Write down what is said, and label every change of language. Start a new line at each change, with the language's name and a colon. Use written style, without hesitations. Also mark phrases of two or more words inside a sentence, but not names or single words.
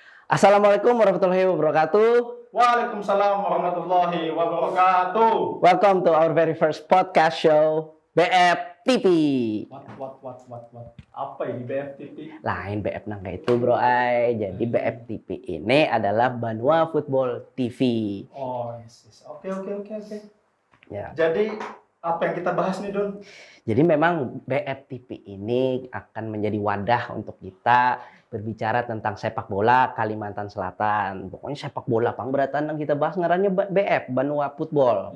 Arabic: السلام عليكم ورحمة الله وبركاته. وعليكم السلام ورحمة الله وبركاته.
English: Welcome to our very first podcast show BF TV. What?
Indonesian: Apa ini BFTV?
Banjar: Lain BF nang kayak itu bro ay.
Indonesian: Jadi BF TV ini adalah Banua Football TV.
English: Oh, yes.
Indonesian: Oke. Ya. Jadi apa yang kita bahas nih, Don? Jadi memang BF TV ini akan menjadi wadah untuk kita berbicara tentang sepak bola Kalimantan Selatan. Pokoknya sepak bola pangberatan yang kita bahas ngarannya BF Banua Football